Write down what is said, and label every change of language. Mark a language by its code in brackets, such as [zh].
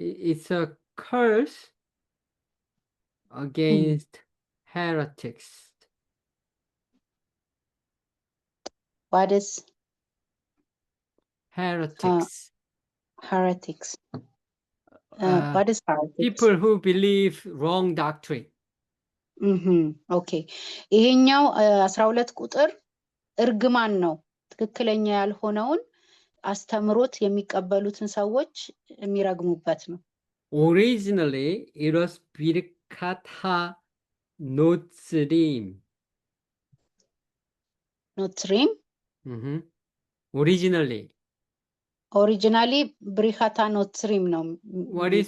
[en] It's a curse against heretics. what is Heretics. heretics? what is heretics? People who believe wrong doctrine. [am] ኦኬ ይሄኛው 12 ቁጥር እርግማን ነው። ትክክለኛ ያልሆነውን አስተምሮት የሚቀበሉትን ሰዎች የሚረግሙበት ነው። [en] Originally, it was Birkat HaNotzrim. [am] ኖትሪም [en] Originally. [am] ኦሪጂናሊ ብሪካታ ኖትሪም ነው [en] What is